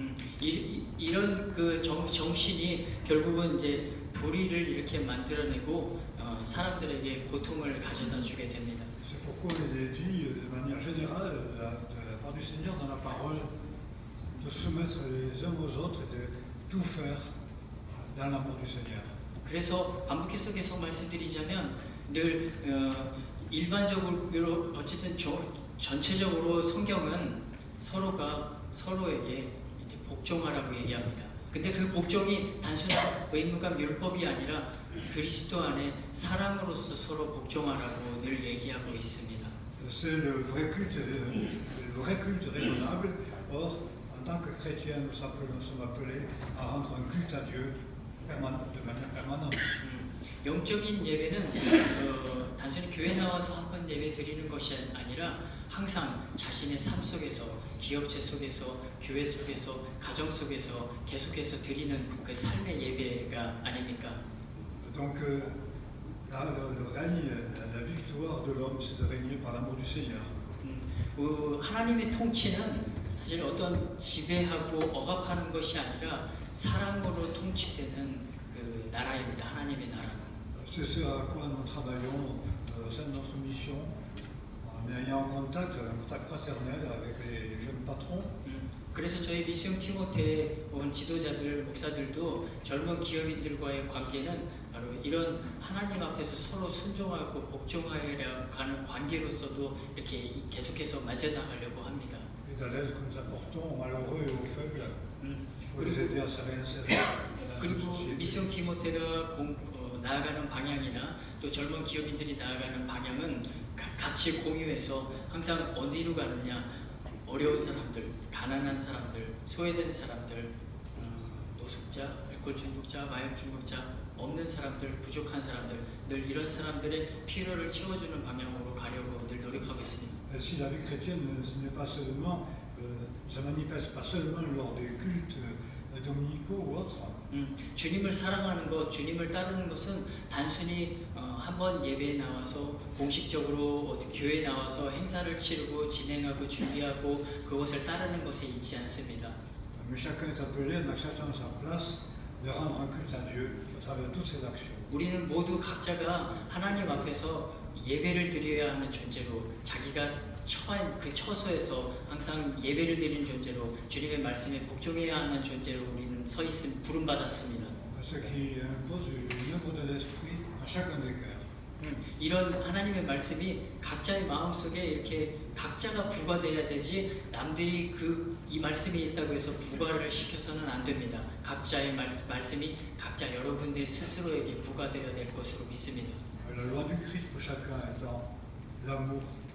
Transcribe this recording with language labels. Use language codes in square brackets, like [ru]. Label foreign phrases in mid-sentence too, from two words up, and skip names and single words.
[ko] 이런 그 정신이 결국은 이제 불의를 이렇게 만들어내고 사람들에게 고통을 가져다 주게 됩니다. [fr] C'est pourquoi il est dit de manière générale de la part du Seigneur dans la parole de se soumettre les uns aux autres et de tout faire dans l'amour du Seigneur. [ko] 그래서 반복해서 계속 말씀드리자면 늘 일반적으로 어쨌든 전체적으로 성경은 서로가 서로에게 이제 복종하라고 얘기합니다. 근데 그 복종이 단순한 의무감 율법이 아니라 그리스도 안에 사랑으로서 서로 복종하라고 늘 얘기하고 있습니다. [fr] C'est le vrai culte raisonnable. Or, en tant que chrétien, nous sommes appelés à rendre un culte à Dieu de manière permanente. [ko] 영적인 예배는 단순히 교회 나와서 한 번 예배 드리는 것이 아니라 항상 자신의 삶 속에서, 기업체 속에서, 교회 속에서, 가정 속에서 계속해서 드리는 그 삶의 예배가 아닙니까? [fr] Donc, le règne, la victoire de l'homme, c'est de régner par l'amour du Seigneur. [ko] 하나님의 통치는 사실 어떤 지배하고 억압하는 것이 아니라 사랑으로 통치되는 그 나라입니다. 하나님의 나라는. [fr] C'est ce à quoi nous travaillons au sein de notre mission, en ayant un contact fraternel avec les jeunes patrons. [ko] 그래서 저희 미시온 티모테에 온 지도자들, 목사들도 젊은 기업인들과의 관계는 바로 이런 하나님 앞에서 서로 순종하고 복종하여 가는 관계로서도 이렇게 계속해서 맞아나가려고 합니다. [fr] Et dans l'aide que nous apportons aux malheureux et aux faibles, pour les aider à se réinsérer dans la [ko] 그리고 [fr] société. [ko] 미시온 티모테가 나아가는 방향이나 또 젊은 기업인들이 나아가는 방향은 같이 공유해서 항상 어디로 가느냐, 어려운 사람들, 가난한 사람들, 소외된 사람들, 노숙자, 알코올 중독자, 마약 중독자, 없는 사람들, 부족한 사람들, 늘 이런 사람들의 필요를 채워주는 방향으로 가려고 늘 노력하고 있습니다. [fr] Si la vie chrétienne, ce n'est pas seulement, ça manifeste pas seulement lors des cultes dominicaux ou autres. [ko] 주님을 사랑하는 것, 주님을 따르는 것은 단순히 한번 예배에 나와서 공식적으로 교회에 나와서 행사를 치르고 진행하고 준비하고 그것을 따르는 것에 있지 않습니다. [fr] Mais chacun est appelé, en acceptant sa place, de rendre un culte à Dieu à travers toutes ses actions. [ko] 우리는 모두 각자가 하나님 앞에서 예배를 드려야 하는 존재로 자기가 처한 그 처소에서 항상 예배를 드리는 존재로 주님의 말씀에 복종해야 하는 존재로 우리는 서 있음 부름 받았습니다. [fr] Ce qui impose une œuvre de l'esprit à chacun des cœurs. [ko] 이런 하나님의 말씀이 각자의 마음 속에 이렇게 각자가 부과돼야 되지 남들이 이 말씀이 있다고 해서 부과를 시켜서는 안 됩니다. 각자의 말씀이 각자 여러분들 스스로에게 부과되어야 될 것으로 믿습니다. [fr] La loi du Christ pour chacun étant l'amour.